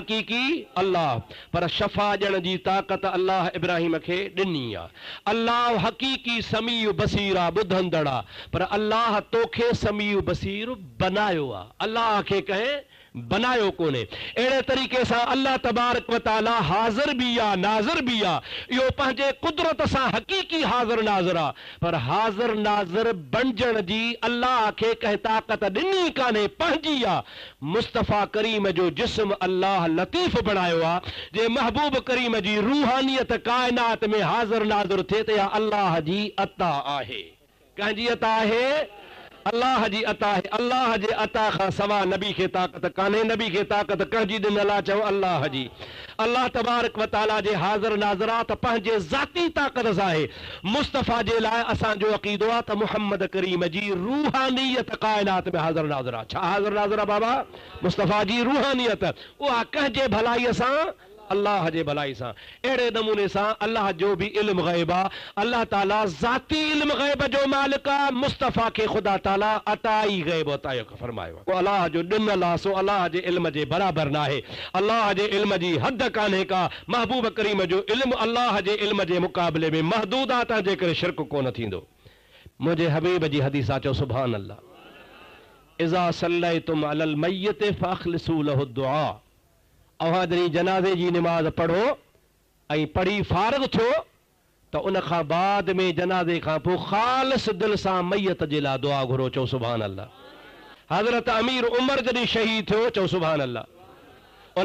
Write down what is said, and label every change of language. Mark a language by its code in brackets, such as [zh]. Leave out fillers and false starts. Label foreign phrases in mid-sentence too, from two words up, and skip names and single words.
[sd] हक़ीक़ी अल्लाह, पर शफ़ा ॾियण जी ताक़त अल्लाह इब्राहिम खे ॾिनी आहे। अल्लाह हक़ीक़ी [ar] سميع بصير [sd] आहे, ॿुधंदड़ आहे, पर अल्लाह तोखे [ar] سميع بصير [sd] बनायो आहे। अल्लाह खे कंहिं बनायो कोने। अहिड़े तरीक़े सां अल्लाह [ar] تبارك وتعالى [sd] हाज़िर बि आहे नाज़िर बि आहे। इहो पंहिंजे कुदरत सां हक़ीक़ी हाज़िर नाज़िर आहे, पर हाज़िर नाज़िर बणजण जी अल्लाह खे कंहिं ताक़त ॾिनी कान्हे, पंहिंजी आहे। मुस्तफ़ा करीम जो जिस्म अल्लाह लतीफ़ बणायो आहे। जे महबूब करीम जी रूहानियत काइनात में हाज़िर नाज़िर थिए त इहा अल्लाह जी अता आहे। कंहिंजी अता आहे? अल्लाह जी अता है। अल्लाह जे अता खां सवा नबी खे ताक़त कान्हे, नबी खे ताक़त कंहिंजी ॾिनल आहे? चओ अल्लाह जी। अल्लाह [ar] تبارك وتعالى [sd] जे हाज़िर नाज़िरात पंहिंजे ज़ाती ताक़त सां आहे। मुस्तफ़ा जे लाइ असांजो अक़ीदो आहे त मुहम्मद करीम जी रूहानियत काइनात में हाज़िर नाज़िर आहे। छा हाज़िर नाज़िर आहे बाबा? मुस्तफ़ा जी रूहानियत, उहा कंहिंजे भलाईअ सां? अल्लाह जे भलाई सां। अहिड़े नमूने सां अल्लाह जो बि इल्म ग़ैब आहे। अल्लाह ताला ज़ाती इल्म ग़ैब जो मालिक आहे। मुस्तफ़ा खे ख़ुदा ताला अताई ग़ैब अता फरमायो। अल्लाह जो ॾिनल आहे, सो अल्लाह जे इल्म जे बराबरि न आहे। अल्लाह जे इल्म जी हद कान्हे का। महबूब करीम जो इल्म अल्लाह जे इल्म जे मुक़ाबले में महदूद आहे, तंहिंजे करे शिरक कोन थींदो। मुंहिंजे हबीब जी हदीस आहे, चओ [ar] سبحان الله. إذا صليتم على الميت فأخلصوا له الدعاء. [sd] अव्हां जॾहिं जनाज़े जी निमाज़ पढ़ो ऐं पढ़ी फारिग़ थियो त उन खां बाद में जनाज़े खां पोइ ख़ालिस दिलि सां मैयत जे लाइ दुआ घुरो। चओ [ar] سبحان الله. [sd] हज़रत अमीर उमर जॾहिं शहीद थियो, चओ [ar] سبحان الله.